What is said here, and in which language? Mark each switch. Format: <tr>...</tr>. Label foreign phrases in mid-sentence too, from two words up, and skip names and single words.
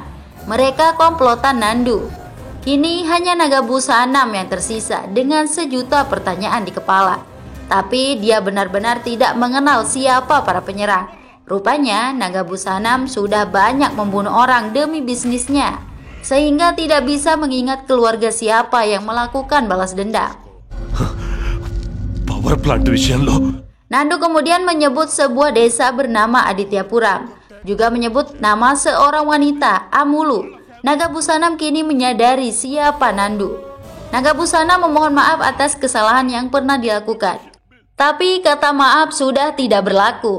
<id>Mereka komplotan Nandu. Kini hanya Naga Busanam yang tersisa dengan sejuta pertanyaan di kepala. Tapi dia benar-benar tidak mengenal siapa para penyerang. Rupanya Naga Busanam sudah banyak membunuh orang demi bisnisnya, sehingga tidak bisa mengingat keluarga siapa yang melakukan balas dendam.</id> <en>power plant</en> <te>విషయంలో</te> <id>Nandu kemudian menyebut sebuah desa bernama Adityapuram. Juga menyebut nama seorang wanita, Amulu. Naga Busanam kini menyadari siapa Nandu. Nagabusana memohon maaf atas kesalahan yang pernah dilakukan. Tapi kata maaf sudah tidak berlaku.</id>